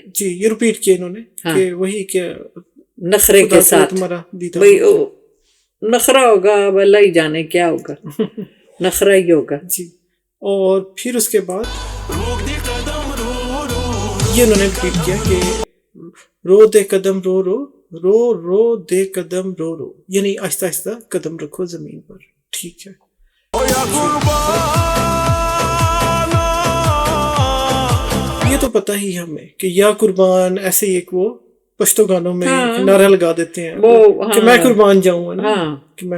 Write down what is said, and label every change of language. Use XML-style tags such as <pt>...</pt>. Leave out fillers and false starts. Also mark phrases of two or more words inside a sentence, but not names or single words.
<ur>جی یہ ریپیٹ کیا انہوں نے کہ وہی کہ نخرے کے ساتھ، بھائی نخرہ ہوگا، اب اللہ ہی جانے کیا ہوگا، نخرہ ہی ہوگا، جی، اور پھر اس کے بعد یہ انہوں نے ریپیٹ کیا کہ</ur> <ps>رو دے قدم رو رو، رو رو دے قدم رو رو،</ps> <ur>یعنی آہستہ آہستہ قدم رکھو زمین پر، ٹھیک ہے۔ یہ تو پتہ ہی ہمیں کہ یا قربان، ایسے ہی ایک وہ پشتو گانوں میں نعرہ لگا دیتے ہیں کہ میں قربان جاؤں، کہ میں</ur>